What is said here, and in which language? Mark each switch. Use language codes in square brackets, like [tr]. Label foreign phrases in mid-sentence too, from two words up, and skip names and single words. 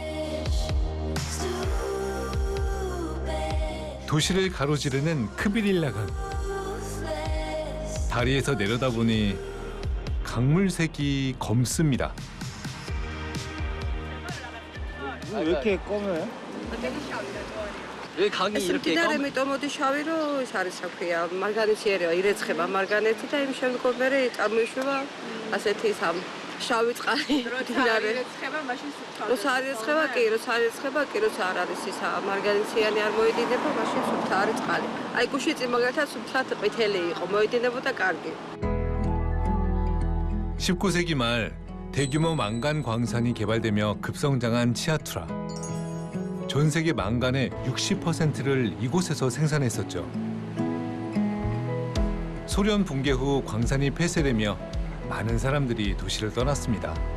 [ko] 도시를 가로지르는 크비릴라강. 다리에서 내려다보니 강물색이 검습니다. 왜 이렇게 검어요? 왜 강이 이렇게 [ka] მდინარე მეტომოდი შავი რო ეს არის საქვია მარგანეციერება ირეცხება მარგანეთი და იმ შემდგომ მერე წარმოიშვება ასეთი სამ შავი წყალი მდინარე ირეცხება მაშინ სუფთა როცა არ ირეცხება კი როცა არ არის ისა მარგანეციანი არ მოიდინება მაშინ სუფთა არის წყალი აი გუში წინ მაგალითად სუფთად ყვითელი იყო მოიდინებოდა კარგი [ko] 19세기 말 대규모 망간 광산이 개발되며 급성장한 치아투라. 전 세계 망간의 60%를 이곳에서 생산했었죠. 소련 붕괴 후 광산이 폐쇄되며 많은 사람들이 도시를 떠났습니다.